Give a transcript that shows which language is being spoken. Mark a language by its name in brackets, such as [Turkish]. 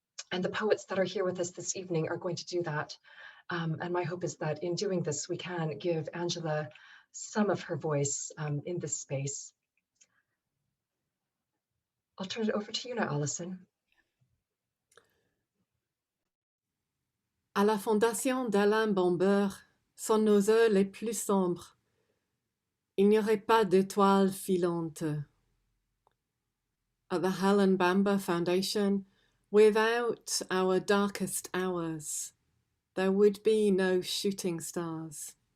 [English] And the poets that are here with us this evening are going to do that. And my hope is that in doing this, we can give Angela some of her voice in this space. I'll turn it over to you now, Alison. [French] À la fondation d'Alain Bamber sont nos heures les plus sombres. Il n'y aurait pas d'étoiles filantes. [English] At the Helen Bamber Foundation, without our darkest hours, there would be no shooting stars.